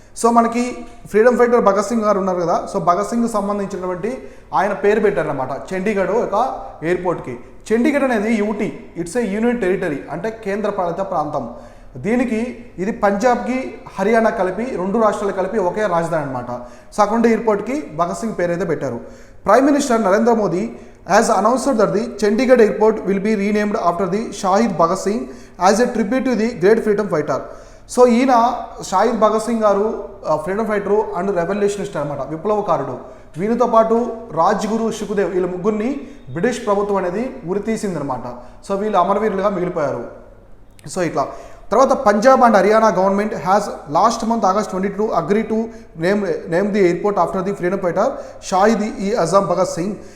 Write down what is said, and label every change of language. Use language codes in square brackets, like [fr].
[te] So మనకి freedom fighter Bhagat Singh గారు ఉన్నారు కదా, సో భగత్ సింగ్ సంబంధించినటువంటి ఆయన పేరు పెట్టారనమాట చండీగఢ్ ఒక ఎయిర్పోర్ట్కి. చండీగఢ్ అనేది UT, [en] it's a union territory, [te] అంటే కేంద్ర పాలిత ప్రాంతం. దీనికి ఇది పంజాబ్కి హర్యానా కలిపి, రెండు రాష్ట్రాలు కలిపి ఒకే రాజధాని అనమాట. సో అక్కడ ఎయిర్పోర్ట్కి భగత్ సింగ్ పేరు అయితే పెట్టారు. [en] Prime minister Narendra Modi has announced that the Chandigarh airport will be renamed after the Shahid Bhagat Singh as a tribute to the great freedom fighter. [te] So ఈయన షాహిద్ భగత్ సింగ్ గారు ఫ్రీడమ్ ఫైటరు అండ్ రెవల్యూషనిస్ట్ అనమాట, విప్లవకారుడు. వీరితో పాటు రాజ్గురు, సుఖ్దేవ్, వీళ్ళ ముగ్గురిని బ్రిటిష్ ప్రభుత్వం అనేది ఉరి తీసిందనమాట. సో వీళ్ళు అమరవీరులుగా మిగిలిపోయారు. సో ఇట్లా తర్వాత [en] Punjab and Haryana government has last month August 22 agree to name the airport after the freedom fighter Shahid e Azam Bhagat Singh.